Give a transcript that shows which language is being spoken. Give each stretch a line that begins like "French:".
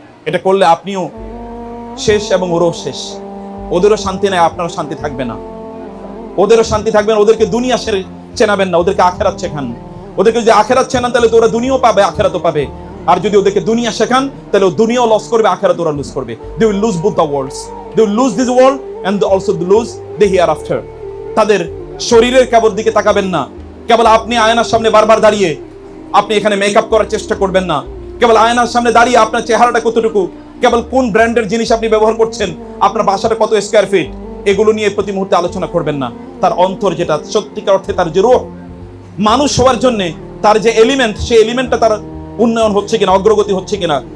Bangla: এটা করলে আপনিও শেষ এবং ওরও শেষ। ওদেরও শান্তি নাই, আপনারও শান্তি থাকবে না। ওদেরও শান্তি থাকবে না। ওদেরকে দুনিয়া চেনাবেন না, ওদেরকে আখেরাত শেখান। ওদেরকে যদি আখেরাত চেনান তাহলে তো ওরা দুনিয়াও পাবে, আখেরাতও পাবে। আর যদি ওদেরকে দুনিয়া শেখান তাহলে ও দুনিয়াও লস করবে, আখেরাত ওরা লুজ করবে।
English: They will lose both the worlds. They will lose this world and also lose the hereafter.
Bangla: তাদের শরীরের কেবল দিকে তাকাবেন না। কেবল আপনি আয়নার সামনে বারবার দাঁড়িয়ে আপনি এখানে মেকআপ করার চেষ্টা করবেন না। কেবল আয়নার সামনে দাঁড়িয়ে আপনার চেহারাটা কতটুকু, কেবল কোন ব্র্যান্ডের জিনিস আপনি ব্যবহার করছেন, আপনার বাসাটা কত স্কয়ার ফিট, এগুলো নিয়ে প্রতি মুহূর্তে আলোচনা করবেন না। তার অন্তর যেটা সত্যিকার অর্থে তার যে রূহ, মানুষ হওয়ার জন্য তার যে এলিমেন্ট, সেই এলিমেন্টটা তার উন্নয়ন হচ্ছে কিনা, অগ্রগতি হচ্ছে কিনা।